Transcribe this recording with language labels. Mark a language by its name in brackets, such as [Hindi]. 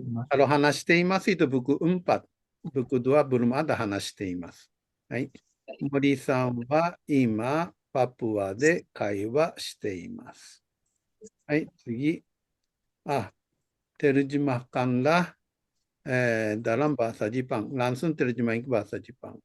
[Indonesian] kalau [Japanese] 話しています [Indonesian] itu buku 4. Buku 2 belum ada 話しています。 [Japanese] はい。森さんは今、パプアで会話しています。はい、次。 [Indonesian] terjemahkanlah dalam bahasa Jepang. Langsung terjemahin ke bahasa Jepang.